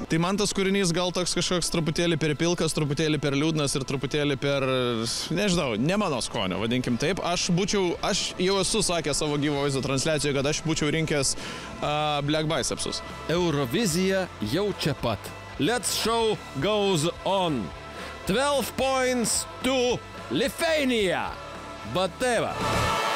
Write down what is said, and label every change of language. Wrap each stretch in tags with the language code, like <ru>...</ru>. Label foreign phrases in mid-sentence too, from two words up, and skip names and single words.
<lt>Tai man tas kūrinys gal toks kažkoks truputėlį per pilkas, truputėlį per liūdnas ir truputėlį per, nežinau, ne mano skonio, vadinkim taip. Aš jau esu sakęs savo gyvo vaizdo transliacijoje, kad aš būčiau rinkęs Black Bicepsus. Eurovizija jau čia pat.</lt> <en>Let's show goes on. 12 points to Lithuania.</en> <lt>Bateva.</lt>